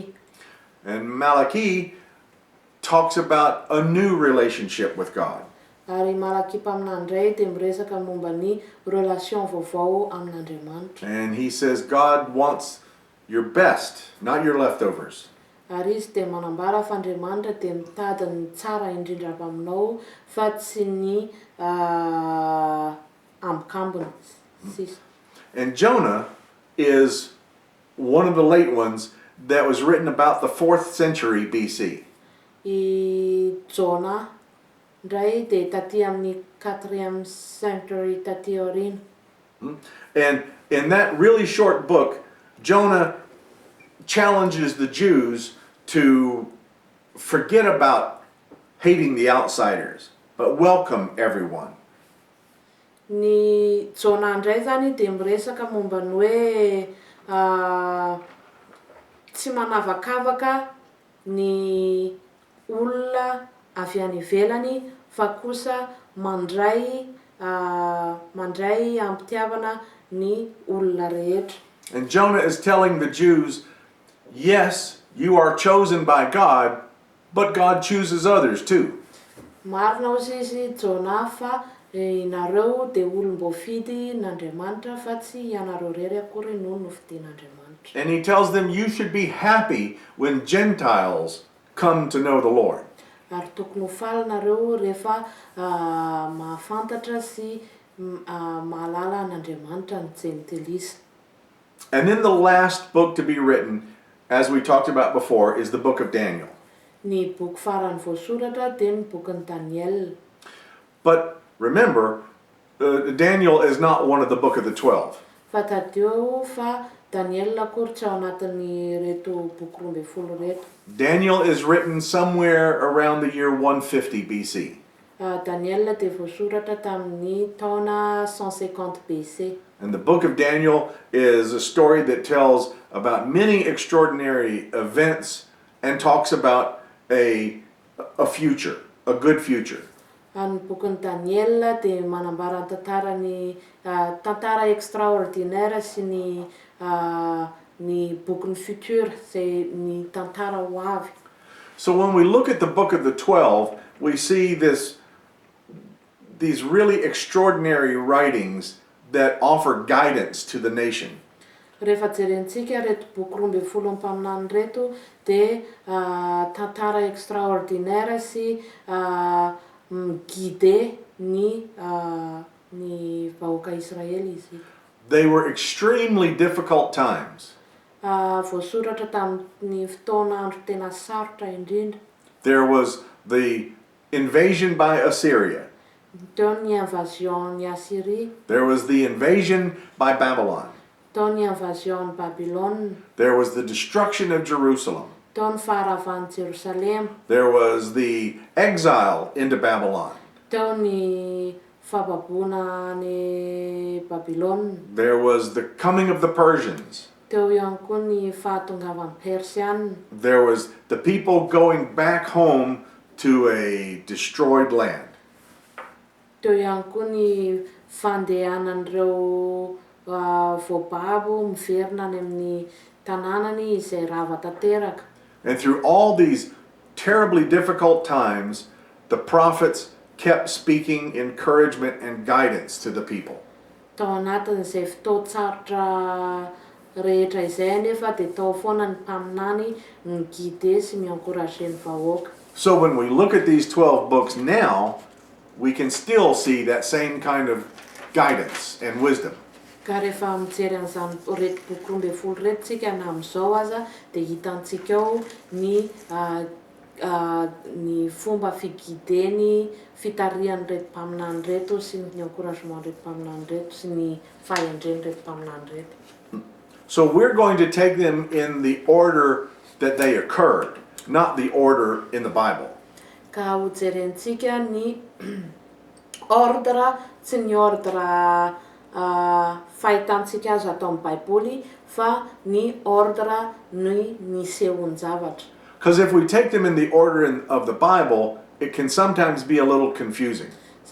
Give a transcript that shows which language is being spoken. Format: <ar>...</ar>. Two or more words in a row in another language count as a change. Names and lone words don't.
<en>And Malachi talks about a new relationship with God.</en> <mg>Ary Malaky mpaminandray dia miresaka momba ny relation vaovao amin'Andriamanitra.</mg> <en>And he says God wants your best, not your leftovers.</en> <mg>Ary izy dia manambara fa Andriamanitra dia mitady ny tsara indrindra aminao fa tsy ny ambikambiny. Sisa.</mg> <en>And Jonah is one of the late ones that was written about the 4th century BC.</en> <mg>I Jona ndray dia taty amin'ny 4e century taty aoriana.</mg> <en>And in that really short book, Jonah challenges the Jews to forget about hating the outsiders, but welcome everyone.</en> <mg>Ny Jona ndray zany dia miresaka momba ny hoe tsy manavakavaka ny olona avy any ivelany fa kosa mandray ampitiavana ny olona rehetra.</mg> <en>And Jonah is telling the Jews, yes, you are chosen by God, but God chooses others too.</en> <mg>Marina ozy izy Jona fa inareo dia olom-boafidy n'Andriamanitra fa tsy ianareo rery akory no nofidian'Andriamanitra.</mg> <en>And he tells them you should be happy when Gentiles come to know the Lord.</en> <mg>Ary tokony ho faly nareo rehefa mahafantatra sy mahalala n'Andriamanitra ny jentilisa.</mg> <en>And then the last book to be written, as we talked about before, is the book of Daniel.</en> <mg>Ny boky farany voasoratra dia ny bokin'ny Daniel.</mg> <en>But remember, Daniel is not one of the book of the 12.</en> <mg>Fa tadeo fa Daniel akory tsy ao anatin'ny reto boky 12 reto.</mg> <en>Daniel is written somewhere around the year 150 BC.</en> <mg>Daniel dia voasoratra tamin'ny taona 150 BC.</mg> <en>And the book of Daniel is a story that tells about many extraordinary events and talks about a future, a good future.</en> <mg>Ny bokin'ny Daniel dia manambara ny tantara extraordinaire sy ny bokin'ny</mg> <fr>futur, c'est</fr> <mg>ny tantara ho avy.</mg> <en>So when we look at the book of the 12, we see these really extraordinary writings that offer guidance to the nation.</en> <mg>Rehefa jerentsika reto boky 12 mpaminany reto dia tantara extraordinaire sy guide ny vahoaka Israely izy.</mg> <en>They were extremely difficult times.</en> <mg>Voasoratra tamin'ny fotoana andro tena sarotra indrindra.</mg> <en>There was the invasion by Assyria.</en> <mg>Teo ny invasion ny Assyrie.</mg> <en>There was the invasion by Babylon.</en> <mg>Teo ny invasion Babylone.</mg> <en>There was the destruction of Jerusalem.</en> <mg>Teo ny faharavan'i Jerusalem.</mg> <en>There was the exile into Babylon.</en> <mg>Teo ny fababoana ny Babylone.</mg> <en>There was the coming of the Persians.</en> <mg>Teo ihany koa ny fahatongavan'ny Persianina.</mg> <en>There was the people going back home to a destroyed land.</en> <mg>Teo ihany koa ny fandehanan'ireo voababo miverina any amin'ny tanànany izay rava tanteraka.</mg> <en>And through all these terribly difficult times, the prophets kept speaking encouragement and guidance to the people.</en> <mg>Tao anatin'izay fotoan-tsarotra rehetra izay nefa dia tao foana ny mpaminany ny guide sy mi-encourager ny vahoaka.</mg> <en>So when we look at these 12 books now, we can still see that same kind of guidance and wisdom.</en> <mg>Ka rehefa mijery an'izany reto boky 12 reto tsika na amin'izao aza dia hitantsika ao ny fomba figuideny fitarihan'ny reto mpaminany reto sy ny encouragement reto mpaminany reto sy ny fahendreny reto mpaminany reto.</mg> <en>So we're going to take them in the order that they occurred, not the order in the Bible.</en> <mg>Ka ho jerentsika ny ordre tsy ny ordre fahitantsika azy atao amin'ny Baiboly fa ny ordre ny nisehon'ny zavatra.</mg> <en>Because if we take them in the order of the Bible, it can sometimes be a little confusing.</en>